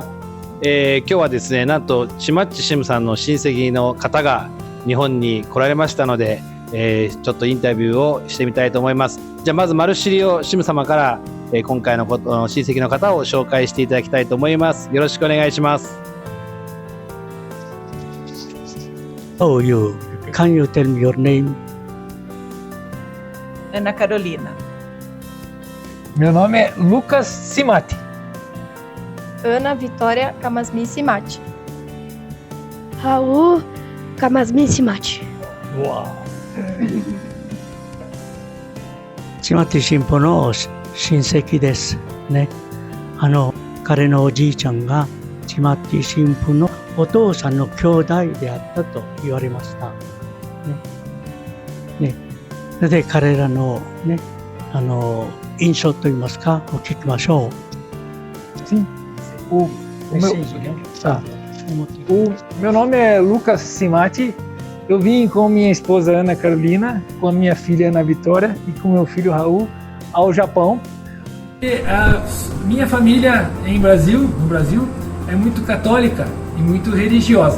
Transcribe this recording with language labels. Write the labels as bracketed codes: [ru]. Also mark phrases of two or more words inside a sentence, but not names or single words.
[ja] 今日はですね、なんとちまっちシムさんの親戚の方が日本に来られましたので、ちょっとインタビューをしてみたいと思います。じゃあまず丸シリをシム様から、今回の親戚の方を紹介していただきたいと思います。よろしくお願いします。 [en] Oh, can you tell me your name? [pt] Ana Carolina. Meu nome é Lucas Simati. Ana Vitória Kamasmi Simati. Raul Kamasmi Simati. Uau! [ja] ちまって新婦の親戚ですね。彼のおじいちゃんがちまって新婦のお父さんの兄弟であったと言われました。ね。で、彼らのね、印象といいますか、お聞きましょう。 [pt] Sim. O meu nome é Lucas Simati. Eu vim com minha esposa Ana Carolina, com a minha filha Ana Vitória e com meu filho Raul ao Japão. A minha família no Brasil, é muito católica e muito religiosa.